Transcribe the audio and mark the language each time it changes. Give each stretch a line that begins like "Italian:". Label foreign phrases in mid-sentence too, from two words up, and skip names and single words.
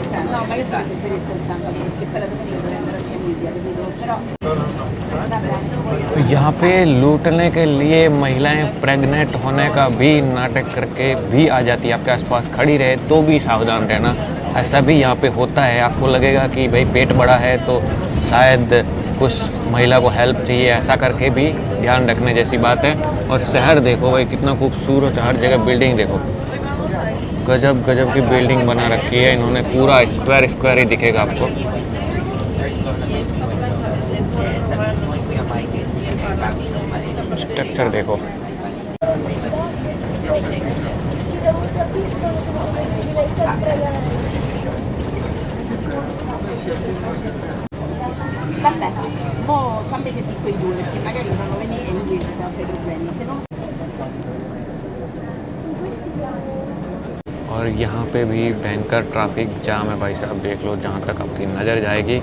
Italian: No, ma io sono preferisco il sabato perché per la domenica dovrei andare a Emilia, capito? Però
Hindi: तो यहाँ पे लूटने के लिए महिलाएं प्रेग्नेंट होने का भी नाटक करके भी आ जाती है, आपके आसपास खड़ी रहे तो भी सावधान रहना। ऐसा भी यहाँ पे होता है, आपको लगेगा कि भाई पेट बड़ा है तो शायद कुछ महिला को हेल्प चाहिए, ऐसा करके भी ध्यान रखने जैसी बात है। और शहर देखो भाई कितना खूबसूरत है, हर जगह बिल्डिंग देखो, गजब गजब की बिल्डिंग बना रखी है इन्होंने, पूरा
English: square square
Hindi: ही दिखेगा आपको। स्ट्रक्चर देखो।
Italian: vabbè, mo fammi sentire quei due perché magari fanno venire in inglese senza fare problemi, se no.
Hindi: और यहाँ पे भी भयंकर
English: traffic jam
Hindi: है भाई साहब, देख लो जहाँ तक आपकी नज़र जाएगी।